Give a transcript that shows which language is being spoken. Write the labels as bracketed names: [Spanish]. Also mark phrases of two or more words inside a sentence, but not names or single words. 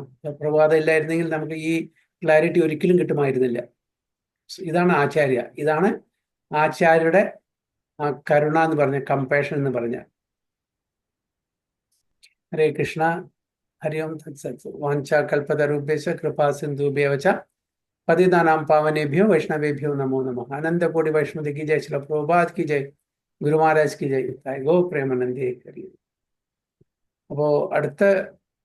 [Malayalam] പ്രഭുപാദ ഇല്ലായിരുന്നെങ്കിൽ നമുക്ക് ഈ ക്ലാരിറ്റി ഒരിക്കലും കിട്ടുമായിരുന്നില്ല. ഇതാണ് ആചാര്യ, ഇതാണ് ആചാര്യയുടെ ആ കരുണ എന്ന് പറഞ്ഞ, കമ്പാഷൻ എന്ന് പറഞ്ഞ. ഹരേ കൃഷ്ണ. ഹരി ഓം തത്സത്. [Sanskrit] വാഞ്ച കൽപതരുഭ്യശ്ച കൃപാ സിന്ധുഭ്യവച പതിതാനാം പാവനേഭ്യോ വൈഷ്ണവേഭ്യോ നമോ നമഃ. [Hindi] अनन्तकोटि वैष्णव की जय. श्रील प्रभुपाद की जय. गुरु महाराज की जय. [Malayalam] ഗോ പ്രേമാനന്ദേ. അപ്പോൾ അടുത്ത